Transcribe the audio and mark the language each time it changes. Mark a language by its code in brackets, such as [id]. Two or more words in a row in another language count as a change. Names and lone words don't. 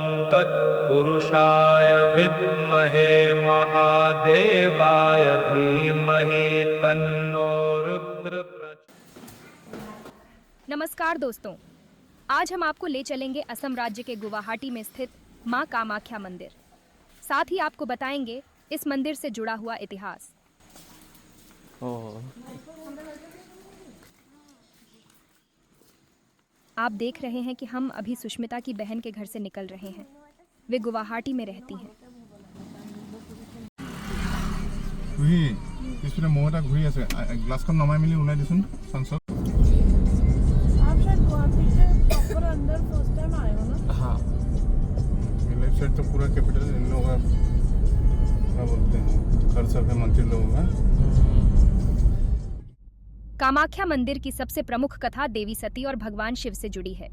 [sa] तत्पुरुषाय विद्महे महादेवाय धीमहि तन्नो रुद्र [hi] नमस्कार दोस्तों, आज हम आपको ले चलेंगे असम राज्य के गुवाहाटी में स्थित मां कामाख्या मंदिर। साथ ही आपको बताएंगे इस मंदिर से जुड़ा हुआ इतिहास। आप देख रहे हैं कि हम अभी सुष्मिता की बहन के घर से निकल रहे हैं। वे गुवाहाटी में रहती हैं। [as] পিছনে মৌ এটা ঘূৰি আছে গ্লাছখন নমাই মেলি ওলাই দিছোন সানসত [hi] आप शायद गुवाहाटी से प्रॉपर अंदर [en] first time [hi] आए हो ना? हाँ [en] left side [hi] तो पूरा कैपिटल इन लोगों का क्या बोलते हैं घर सब है मंदिर लोगों का। कामाख्या मंदिर की सबसे प्रमुख कथा देवी सती और भगवान शिव से जुड़ी है।